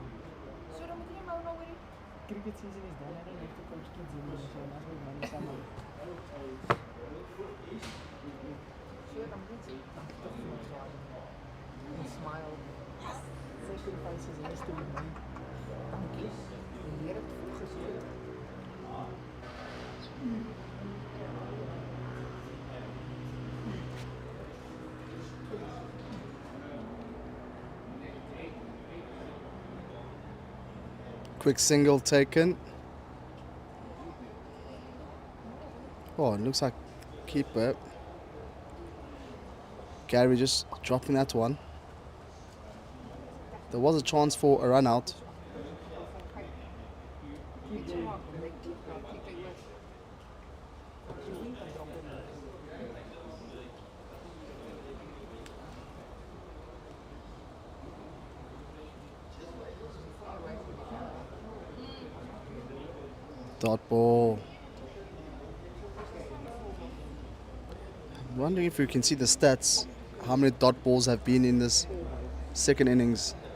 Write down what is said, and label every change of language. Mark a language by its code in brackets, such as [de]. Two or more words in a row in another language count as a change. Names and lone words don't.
[af] So dan moet jy maar nou weer [en] Cricket season is done. I don't have to coach kids anymore, so I must make money somehow. [af] so dan moet jy [en] and smile. Sacrifices has to be made. [af] Dankie. Die Here het voorgesien. [en] Quick single taken. Oh, it looks like keeper. Garry just dropping that one. There was a chance for a run out. [af] Weet jy maar, kyk jy oor. As jy win, dan drop jy. [en] Dot ball. I'm wondering if you can see the stats, how many dot balls have been in this second innings.